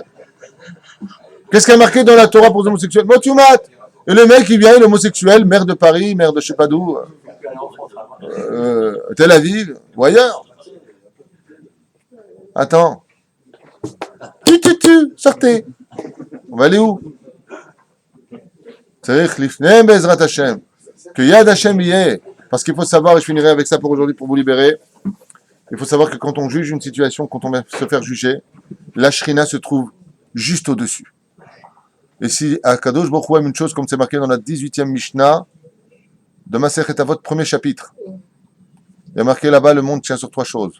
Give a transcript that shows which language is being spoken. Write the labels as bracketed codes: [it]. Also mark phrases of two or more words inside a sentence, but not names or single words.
[fr] Qu'est-ce qu'il y a marqué dans la Torah pour les homosexuels? Motumat. Et le mec, il vient, il est homosexuel, maire de Paris, maire de je sais pas d'où, Tel Aviv, ou ailleurs. Attends. Sortez. On va aller où? [he] צריך לפני בעזרת השם. [fr] Que [he] יד השם [fr] y est. Parce qu'il faut savoir, et je finirai avec ça pour aujourd'hui pour vous libérer, il faut savoir que quand on juge une situation, quand on va se faire juger, la Shrina se trouve juste au-dessus. Et si [he] הקדוש ברוך הוא [fr] aime une chose, comme c'est marqué dans la 18e Mishnah, de Masechet Avot, premier chapitre, il y a marqué là-bas, le monde tient sur 3 choses.